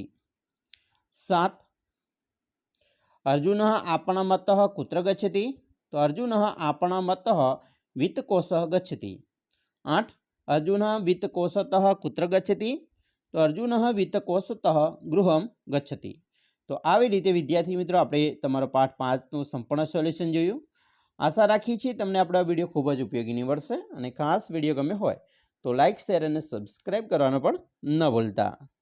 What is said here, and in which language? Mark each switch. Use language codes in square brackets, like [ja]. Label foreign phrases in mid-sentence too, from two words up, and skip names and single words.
[sa] सात अर्जुनः आपणमतः कुत्र गच्छति तो अर्जुनः आपणमतः वित्तकोशः गच्छति। 8 अर्जुनः वित्तकोशतः कुत्र गच्छति तो अर्जुनः वित्तकोशतः गृहं गच्छति। [gu] तो આવી રીતે વિદ્યાર્થી મિત્રો આપણે તમારો પાઠ 5નું સંપૂર્ણ સોલ્યુશન જોયું। આશા રાખીએ છીએ તમને આપણો વિડીયો ખૂબ જ ઉપયોગી નીવડશે અને ખાસ વિડીયો ગમે હોય તો [en] like share [gu] અને સબસ્ક્રાઇબ કરવાનું પણ ન ભૂલતા।